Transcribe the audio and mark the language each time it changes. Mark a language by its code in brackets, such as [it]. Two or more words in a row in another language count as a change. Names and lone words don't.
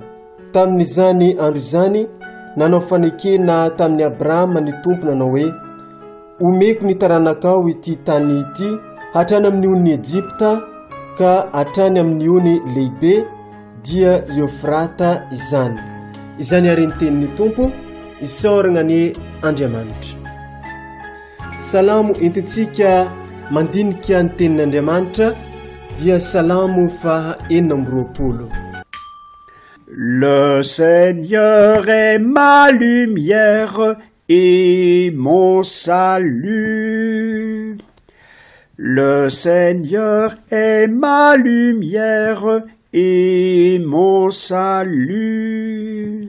[mg] Tamin'izany andro izany nanao fanekena tamin'ny Abrahama ny tompo nanao hoe omeko ny taranakao ity tany ity hatrany amin'ny ony Egypta ka hatrany amin'ny ony lehibe dia Eufrata izany. Izany ary ny tenin'ny tompo isaorana ny Andriamanitra. Salamo entitsika mandinika ny tenin'Andriamanitra dia salamo faha 420. [fr] Le Seigneur est ma lumière et mon salut. Le Seigneur est ma lumière et mon salut.